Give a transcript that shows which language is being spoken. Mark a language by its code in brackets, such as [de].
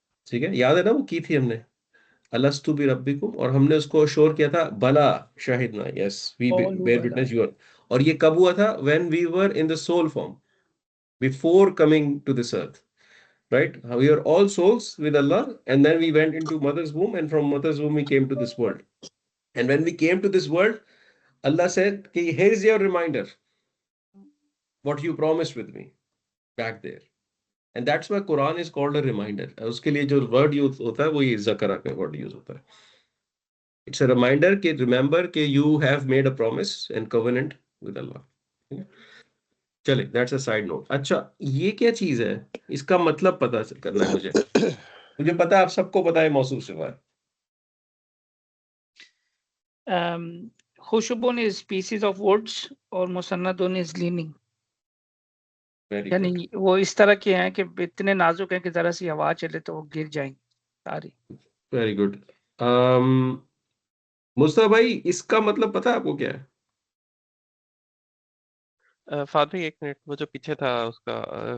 [hi] ठीक है, याद है ना? वो की थी हमने, [ar] अलस्तु बिरब्बिकुम, [hi] और हमने उसको श्योर किया था [ar] बला शाहिदना, [en] yes we [ar] Qalu [en] bear [ar] bala। [en] Witness you are. [hi] और ये कब हुआ था? [en] When we were in the soul form, before coming to this earth, right? We are all souls with Allah, and then we went into mother's womb, and from mother's womb we came to this world. And when we came to this world, Allah said, "Ki here's your reminder, what you promised with me back there." And that's why Quran is called a reminder. [hi] उसके लिए जो word use होता है वो ये ज़करा का word use होता है। [en] It's a reminder कि remember कि you have made a promise and covenant with Allah. चले, that's a side note. [hi] अच्छा, ये क्या चीज है? इसका मतलब पता करना है मुझे। मुझे पता है आप सबको पता है मौसूफ सिफा है। [en] खुशबुन is pieces of woods और मुसन्नदुन is leaning। वेरी [hi] यानी [en] good, [hi] वो इस तरह के हैं कि इतने नाजुक हैं कि जरा सी हवा चले तो वो गिर जाएंगे सारी। [en] Very good. [hi] मुस्तफा भाई, इसका मतलब पता है आपको क्या है? फादर एक मिनट, वो जो पीछे था उसका